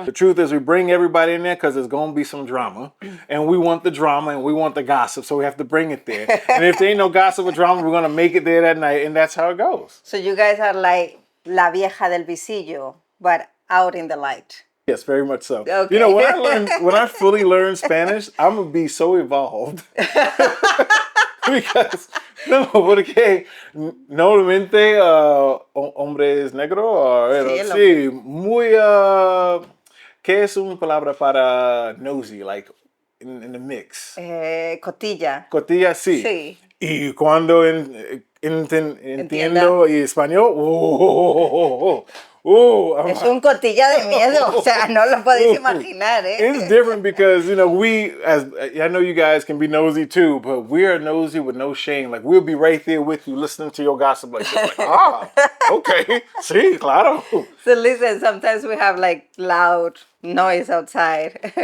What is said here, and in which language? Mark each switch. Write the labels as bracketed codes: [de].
[en] The truth is, we bring everybody in there because there's going to be some drama, and we want the drama and we want the gossip, so we have to bring it there. And if there ain't no gossip or drama, we're going to make it there that night, and that's how it goes. So you guys are like [es] la vieja del visillo, [en] but out in the light. Yes, very much so. Okay. When I fully learn Spanish, I'm gonna be so evolved. [es] Because porque normalmente hombre es negro, sí, muy ¿qué es una palabra para nosy, [en] like in the mix? [es] Cotilla. Cotilla, sí. Sí. Y cuando entiendo español, es un cotilla de miedo, o sea, no lo podéis imaginar, eh? [en] It's different because, I know you guys can be nosy too, but we're nosy with no shame. Like, we'll be right there with you listening to your gossip like this. Like, okay, [es] sí, claro. [en] So listen, sometimes we have like loud noise outside.